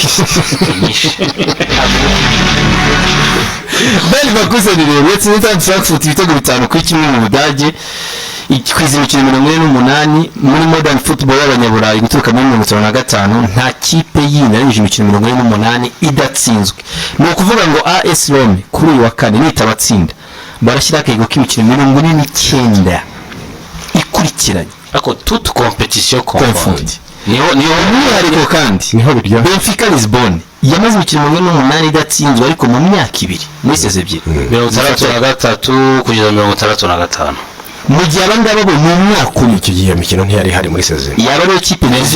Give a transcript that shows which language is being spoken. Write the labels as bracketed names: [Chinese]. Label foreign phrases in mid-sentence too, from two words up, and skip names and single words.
[Kinyarwanda] bari bakuze rero uretse n'itanu Frankfurt ibitego 5 kuri kimwe mu Budage ikwiza imikino 48 muri [English] modern football [Kinyarwanda] y'abanyaburayi guturuka muri 1995 nta kipe yinarije imikino 48 idatsinzwe ni ukuvuga ngo AS Rome kuri uyu wa kane nitabatsinda barashyira akego k'imikino 49 ikurikiranye [French] ako toute compétition confondue [Kinyarwanda] niho ariko kandi niho biryo Benfica Lisbonne yamaze imikino 48 idatsinzwe ariko mu myaka ibiri muri seze ebyiri 63 kugeza 65 mu gihe abandi abo mu mwaka icyo gihe imikino ntiyari hari muri seze yaba ari ikipe neza